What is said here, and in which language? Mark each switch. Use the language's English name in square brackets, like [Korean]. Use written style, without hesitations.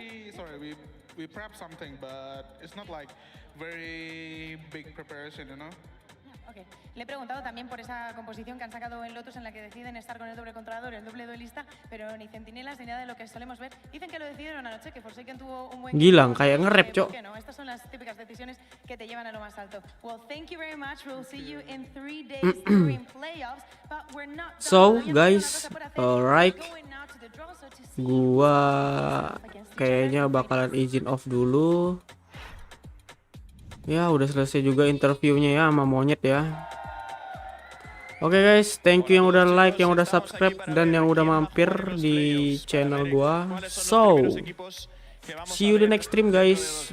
[English] Sorry, we prep something, but it's not like very big preparation, you know. Okay. [Spanish] Le he preguntado también por esa composición que han sacado en Lotus en la que deciden estar con el doble controlador, el doble duelista, pero ni centinelas ni nada de lo que solemos ver. Dicen que lo decidieron anoche, que Forsaken tuvo un buen... [Indonesian] Gilang, kayak nge-rap, Cok. [Spanish] No, estas son las típicas decisiones que te llevan a lo más alto. [English] Well, thank you very much. We'll see you in 3 days during playoffs, but we're not done. So, guys, alright. [Indonesian] Gua kayaknya bakalan izin off dulu. Ya udah selesai juga interviewnya ya sama monyet ya. Oke guys, thank you yang udah like, yang udah subscribe, dan yang udah mampir di channel gua. [English] So, see you the next stream guys.